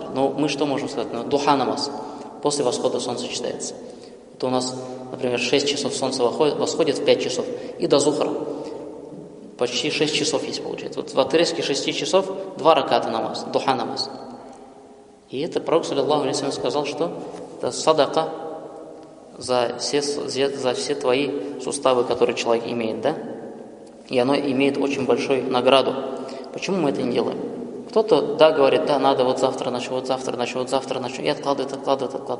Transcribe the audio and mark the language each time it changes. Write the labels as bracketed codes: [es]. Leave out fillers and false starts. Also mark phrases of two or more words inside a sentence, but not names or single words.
[ru] Но мы что можем сказать? Ну, духа намаз. После восхода солнца читается. Это у нас, например, 6 часов солнце восходит в 5 часов. И до зухра. Почти 6 часов есть, получается. Вот в отрезке 6 часов 2 раката намаз, духа намаз. И это пророк, [ar] صلى الله عليه وسلم, [ru] сказал, что это садака за все твои суставы, которые человек имеет, да? И оно имеет очень большую награду. Почему мы это не делаем? Кто-то, да, говорит: да, надо вот завтра начну, и откладывает.